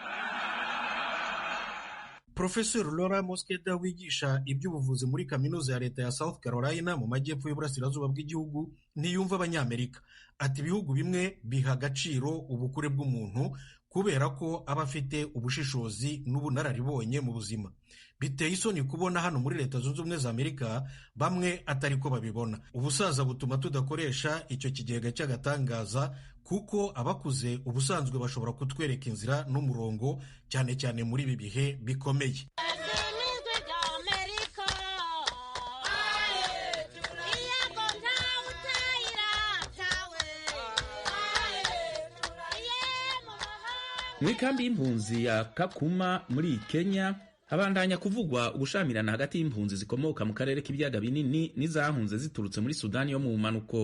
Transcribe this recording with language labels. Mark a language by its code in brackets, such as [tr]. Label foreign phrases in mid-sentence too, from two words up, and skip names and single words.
[rw] Professor Laura Mosqueda wigisha iby'ubuvuzi muri kaminuza ya leta ya South Carolina mu majyepfo y'uburasirazuba bw'igihugu ntiyumva abanyamerika. Ati ibihugu bimwe biha agaciro ubukure bw'umuntu kubera ko aba afite ubushishozi n'ubunararibonye mu buzima. Biteye isoni kubona hano muri leta zunze ubumwe za Amerika bamwe atari ko babibona. Ubusaza butuma tudakoresha icyo kigega cy'agatangaza kuko abakuze ubusanzwe bashobora kutwereka inzira n'umurongo, cyane cyane muri ibi bihe bikomeye. [rn] Mu ikambi y'impunzi ya Kakuma muri Kenya habandanya kuvugwa ubushamirana hagati y'impunzi zikomoka mu karere k'ibiyaga binini n'izahunze ziturutse muri Sudani yo mu manuko.